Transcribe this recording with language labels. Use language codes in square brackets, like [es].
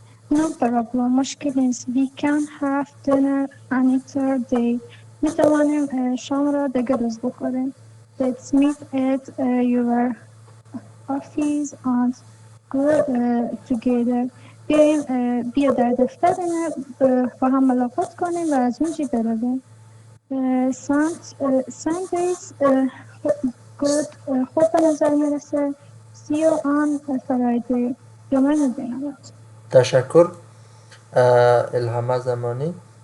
[en] No problem. [fa] مشکل نیست. [en] We can have dinner another day. [fa] می توانیم شام را دیگر روز بخوریم. [en] Let's meet at your office and go together. [fa] بیا در دفتر با هم ملاقات کنیم و از اونجا برویم. Sundays خوب به نظر میرسه. [en] See you on Friday. [fa] جمعه مبینم. تشکر الهام زمانی.